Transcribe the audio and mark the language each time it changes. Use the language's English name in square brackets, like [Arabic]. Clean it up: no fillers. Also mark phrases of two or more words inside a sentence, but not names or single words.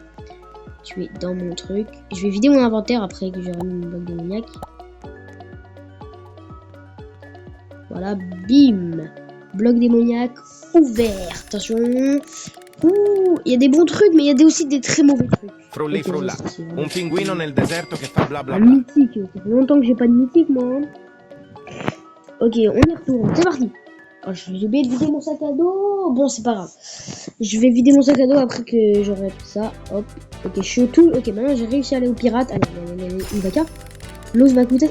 [French] Je vais dans mon truc. Je vais vider mon inventaire après que j'ai remis mon bloc démoniaque. Voilà, bim. Bloc démoniaque ouvert. Attention. Ouh, il y a des bons trucs, mais il y a aussi des très mauvais trucs. [Italian] Frulli frulla. Un pinguino nel deserto che fa bla bla [French] Un bla. mythique, ça fait longtemps que j'ai pas de mythique moi. Hein. Ok, on y retourne, c'est parti. Oh, j'ai oublié de vider mon sac à dos. Bon, c'est pas grave. Je vais vider mon sac à dos après que j'aurai tout ça. Hop. Ok, je suis au tout. Ok, maintenant j'ai réussi à aller au pirate. Allez, une vaca. Los Vacutas.